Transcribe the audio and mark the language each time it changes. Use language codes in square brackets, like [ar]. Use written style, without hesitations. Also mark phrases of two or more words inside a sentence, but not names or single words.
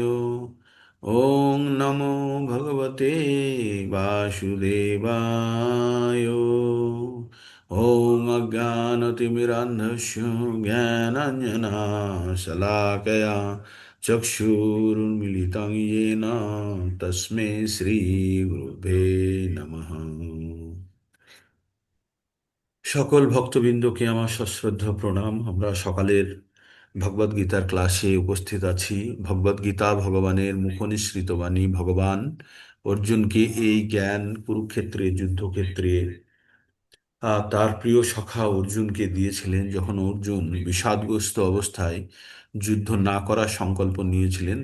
[sa] ओम नमो भगवते वासुदेवाय। ओम अज्ञानतिमिरान्धस्य ज्ञानाञ्जनशलाकया चक्षुरुन्मिलितं येन तस्मै श्रीगुरुवे नमः। [bn] সকল ভক্তবৃন্দকে আমার সশ্রদ্ধ প্রণাম। আমরা সকালের ভগবদ গীতার ক্লাসে উপস্থিত আছি। ভগবদ গীতা ভগবানের মুখনিসৃত বাণী। ভগবান অর্জুনকে এই জ্ঞান কুরুক্ষেত্রে যুদ্ধক্ষেত্রে তার প্রিয় সখা অর্জুনকে দিয়েছিলেন, যখন অর্জুন বিষাদগ্রস্ত অবস্থায় যুদ্ধ না করার সংকল্প নিয়েছিলেন।